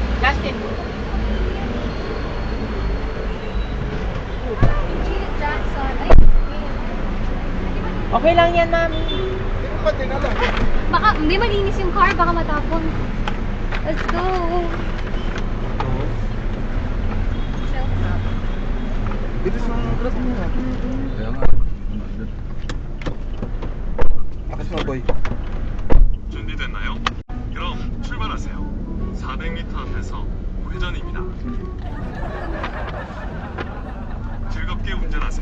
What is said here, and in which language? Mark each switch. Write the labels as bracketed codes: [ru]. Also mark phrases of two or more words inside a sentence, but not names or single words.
[tl] Justin. Okay lang yan, mami. Hindi mo ba dinala? Baka, hindi malinis yung car, baka matapon. [en] Let's go. [tl] Bilis ng grab mo. Kaya nga. Akas mo, boy. [ko] 준비됐나요? 그럼 출발하세요. 400m 앞에서 회전입니다. 즐겁게 운전하세요.